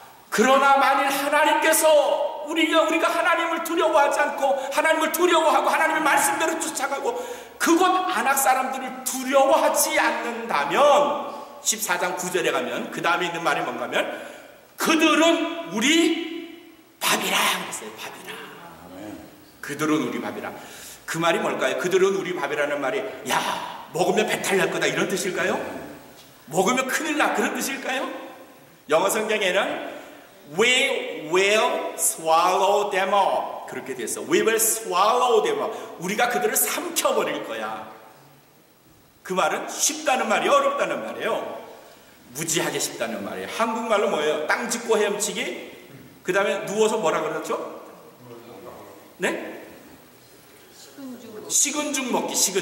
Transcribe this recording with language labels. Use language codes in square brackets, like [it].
[ko] 그러나 만일 하나님께서 우리가 하나님을 두려워하지 않고 하나님을 두려워하고 하나님의 말씀대로 쫓아가고 그곳 안악 사람들을 두려워하지 않는다면 14장 9절에 가면 그 다음에 있는 말이 뭔가 하면 그들은 우리 밥이라 그랬어요. 밥이라. 그들은 우리 밥이라. 그 말이 뭘까요? 그들은 우리 밥이라는 말이 야, 먹으면 배탈 날 거다 이런 뜻일까요? 먹으면 큰일 나 그런 뜻일까요? 영어 성경에는 [en] We will swallow them up [ko] 그렇게 돼 있어. [en] We will swallow them up. [ko] 우리가 그들을 삼켜버릴 거야. 그 말은 쉽다는 말이에요? 어렵다는 말이에요? 무지하게 쉽다는 말이에요. 한국말로 뭐예요? 땅 짚고 헤엄치기? 그 다음에 누워서 뭐라 그러죠? 네? 식은 죽 먹기.